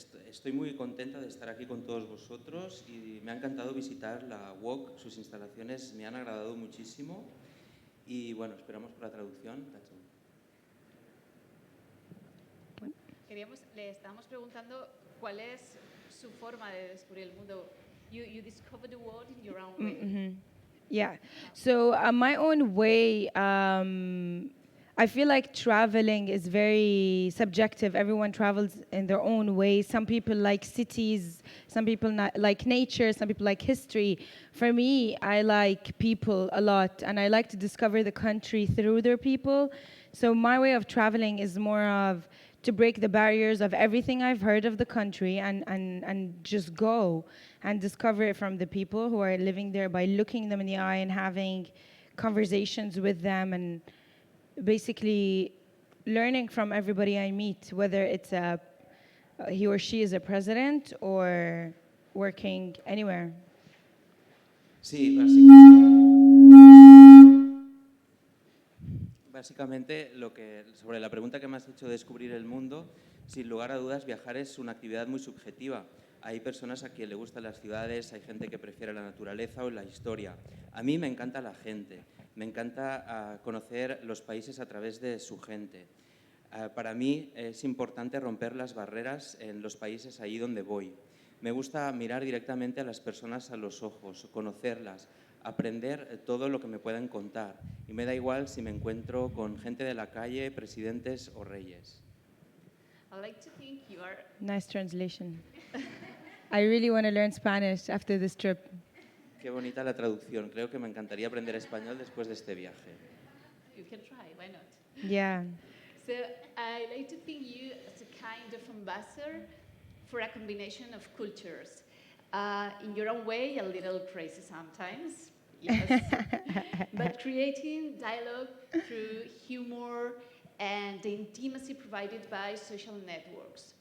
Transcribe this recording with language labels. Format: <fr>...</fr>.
<es>Estoy muy contenta de estar aquí con todos vosotros y me ha encantado visitar la WOC. Sus instalaciones me han agradado muchísimo y bueno, esperamos por la traducción. Le estábamos preguntando cuál es su forma de descubrir el mundo.</es> <en>You discover the world in your own way. Mm-hmm. Yeah. So my own way, I feel like traveling is very subjective. Everyone travels in their own way. Some people like cities, some people not like nature, some people like history. For me, I like people a lot, and I like to discover the country through their people. So my way of traveling is more of to break the barriers of everything I've heard of the country and just go and discover it from the people who are living there by looking them in the eye and having conversations with them and basically learning from everybody I meet, whether it's he or she is a president or working anywhere.</en> <es>Sí, básicamente sobre la pregunta que me has hecho de descubrir el mundo, sin lugar a dudas viajar es una actividad muy subjetiva. Hay personas a quien le gustan las ciudades, hay gente que prefiere la naturaleza o la historia. A mí me encanta la gente, me encanta conocer los países a través de su gente. Para mí es importante romper las barreras en los países ahí donde voy. Me gusta mirar directamente a las personas a los ojos, conocerlas, aprender todo lo que me puedan contar. Y me da igual si me encuentro con gente de la calle, presidentes o reyes.</es> <en>I like to think you are... Nice translation. I really want to learn Spanish after this trip.</en> <es>Qué bonita la traducción. Creo que me encantaría aprender español después de este viaje.</es> <en>You can try, why not? Yeah. So I like to think you as a kind of ambassador for a combination of cultures. In your own way, a little crazy sometimes, yes, but creating dialogue through humor and the intimacy provided by social networks.</en>